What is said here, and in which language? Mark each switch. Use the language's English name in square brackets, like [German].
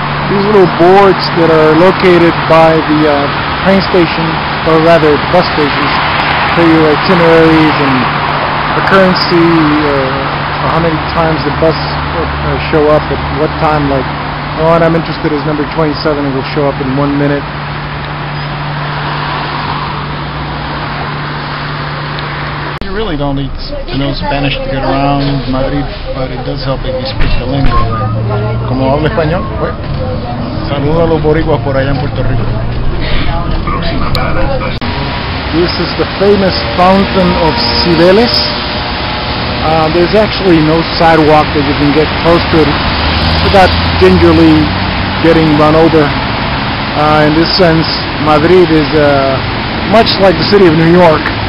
[English] These little boards that are located by the train station, or rather bus stations, show you itineraries and the currency, how many times the bus will show up at what time. Like, the one I'm interested is number 27, it will show up in 1 minute. You really don't need to know Spanish to get around Madrid, but it does help if you speak the lingo. [Spanish] Como hablo español, pues, saludo a los boricuas por allá en Puerto Rico. [English] This is the famous fountain of Cibeles. There's actually no sidewalk that you can get close to it without gingerly getting run over. In this sense, Madrid is much like the city of New York.